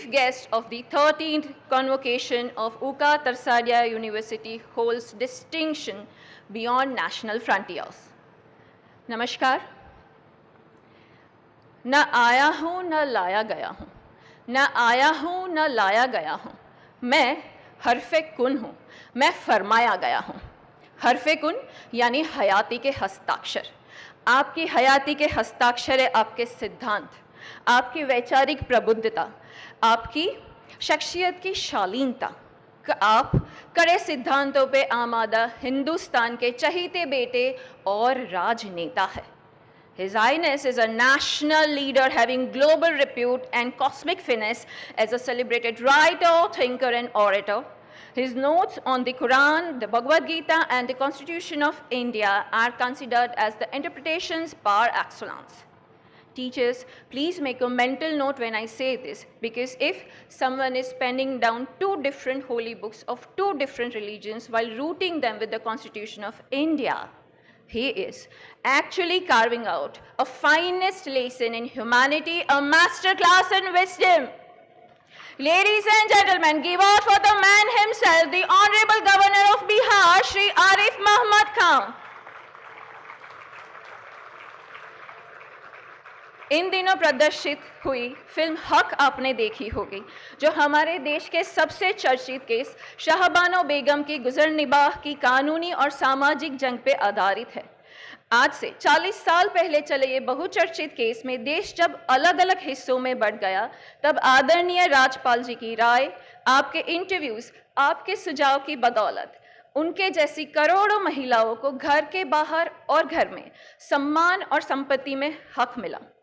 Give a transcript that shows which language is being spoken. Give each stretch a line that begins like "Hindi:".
English: guest of the 13th Convocation of UCA Tarsadia University holds distinction beyond national frontiers.
Hindi: Namaskar. न आया हूँ न लाया गया हूँ, न आया हूँ न लाया गया हूँ, मैं हरफ़े कुन हूँ, मैं फरमाया गया हूँ। हरफ़े कुन यानी हयाती के हस्ताक्षर। आपकी हयाती के हस्ताक्षर है आपके सिद्धांत, आपकी वैचारिक प्रबुद्धता, आपकी शख्सियत की शालीनता। आप कड़े सिद्धांतों पे आमादा हिंदुस्तान के चहीते बेटे और राजनेता है।
English: His Highness is a national leader having global repute and cosmic finesse as a celebrated writer, thinker, and orator. His notes on the Quran, the Bhagavad Gita, and the Constitution of India are considered as the interpretations par excellence. Teachers, please make a mental note when I say this, because if someone is penning down two different holy books of two different religions while rooting them with the Constitution of India, he is actually carving out a finest lesson in humanity, a master class in wisdom. Ladies and gentlemen, give out for the man himself, the Honorable Governor of Bihar, Shri Arif Mohammed Khan.
Hindi: इन दिनों प्रदर्शित हुई film हक आपने देखी होगी, जो हमारे देश के सबसे चर्चित केस शाहबानो बेगम की गुजर निबाह की कानूनी और सामाजिक जंग पे आधारित है। आज से 40 साल पहले चले ये बहुचर्चित केस में देश जब अलग अलग हिस्सों में बढ़ गया, तब आदरणीय राज्यपाल जी की राय, आपके इंटरव्यूज, आपके सुझाव की बदौलत उनके जैसी करोड़ों महिलाओं को घर के बाहर और घर में सम्मान और संपत्ति में हक मिला।